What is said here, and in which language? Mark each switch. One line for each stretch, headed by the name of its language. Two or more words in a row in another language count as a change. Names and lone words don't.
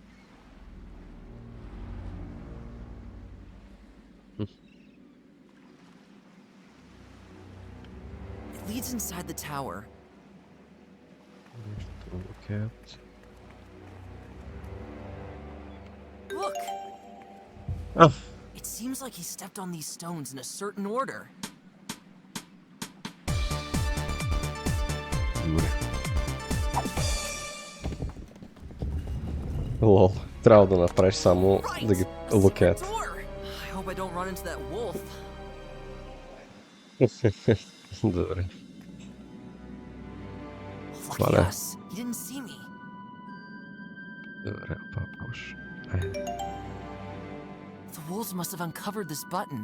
English: It leads inside the tower. Look at. Look! Ah. It seems like he stepped on these stones in a certain order.
Bulgarian: Лол, трябва да направиш само да ги
English: look at. I hope I don't run into that wolf.
Bulgarian: Добре.
English: Lucky us. He didn't see me.
Bulgarian: Добре, папуш.
English: The wolves must have uncovered this button.